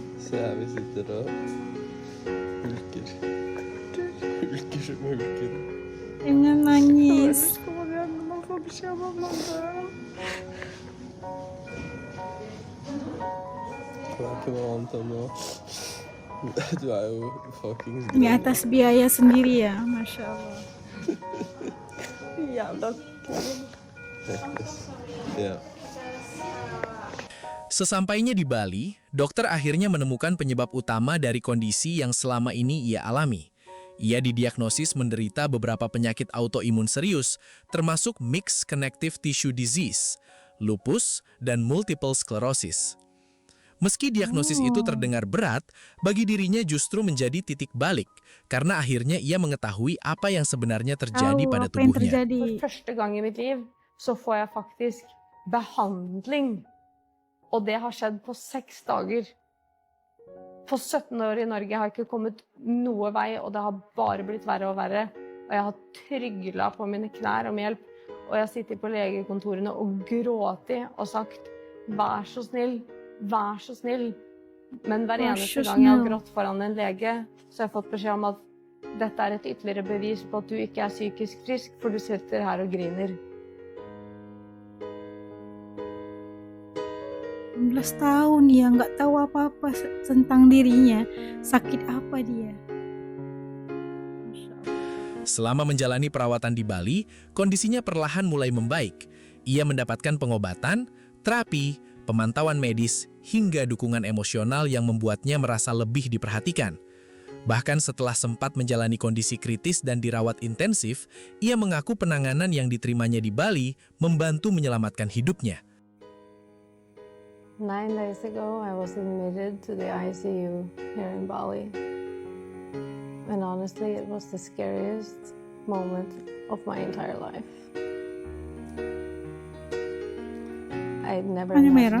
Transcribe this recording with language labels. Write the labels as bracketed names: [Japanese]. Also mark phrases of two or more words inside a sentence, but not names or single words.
[Norwegian] Så vi sitter og hulker. Hulker som hulker. [Indonesian] Jangan nangis. [Norwegian] Det er ikke noe annet enn å... Du er jo fuckings [Indonesian] Ini atas biaya sendiri ya, [Arabic] Masya Allah. [Norwegian] Jævla Ja. [Indonesian] Sesampainya di Bali, dokter akhirnya menemukan penyebab utama dari kondisi yang selama ini ia alami. Ia didiagnosis menderita beberapa penyakit autoimun serius, termasuk [English] Mixed Connective Tissue Disease, [Indonesian] lupus, dan [English] multiple sclerosis. [Indonesian] Meski diagnosis itu terdengar berat, bagi dirinya justru menjadi titik balik, karena akhirnya ia mengetahui apa yang sebenarnya terjadi Tahu pada apa yang tubuhnya. terjadi. [Norwegian] For første gang i mitt liv så får jeg faktisk behandling. Og det har skjedd på 6 dager. På 17 år i Norge har jeg ikke kommet noe vei, og det har bare blitt verre og verre. Og jeg har tryglet på mine knær om hjelp. Og jeg har sittet på legekontorene og gråtet og sagt, vær så snill, vær så snill. Men hver Vær eneste så gang jeg har snill. grått foran en lege, så har jeg fått beskjed om at dette er et ytterligere bevis på at du ikke er psykisk frisk, for du sitter her og griner. [Indonesian] 16 tahun dia nggak tahu apa-apa tentang dirinya. Sakit apa dia? [Arabic] Masya Allah. [Indonesian] Selama menjalani perawatan di Bali, kondisinya perlahan mulai membaik. Ia mendapatkan pengobatan, terapi, pemantauan medis, hingga dukungan emosional yang membuatnya merasa lebih diperhatikan. Bahkan setelah sempat menjalani kondisi kritis dan dirawat intensif, ia mengaku penanganan yang diterimanya di Bali membantu menyelamatkan hidupnya. [English] 9 days ago, I was admitted to the ICU here in Bali. And honestly, it was the scariest moment of my entire life. I never [Indonesian] Warna [English] imagined